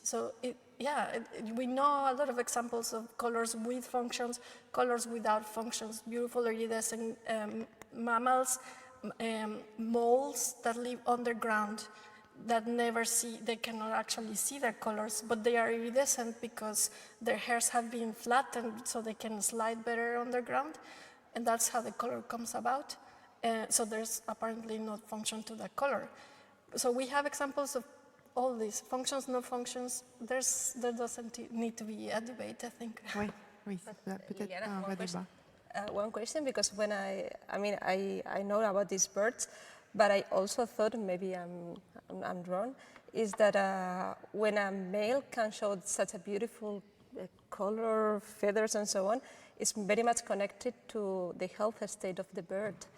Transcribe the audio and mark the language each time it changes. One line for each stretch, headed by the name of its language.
English: So, we know a lot of examples of colors with functions, colors without functions, beautiful iridescent mammals, moles that live underground, that they cannot actually see their colors, but they are iridescent because their hairs have been flattened so they can slide better underground, and that's how the color comes about. So there's apparently no function to that color. So we have examples of all these functions, no functions. There doesn't need to be a debate, I think.
French: Oui, peut-être pas un vrai débat.
English: One question, because when I know about these birds, but I also thought, maybe I'm wrong, is that when a male can show such a beautiful color, feathers and so on, it's very much connected to the health state of the bird.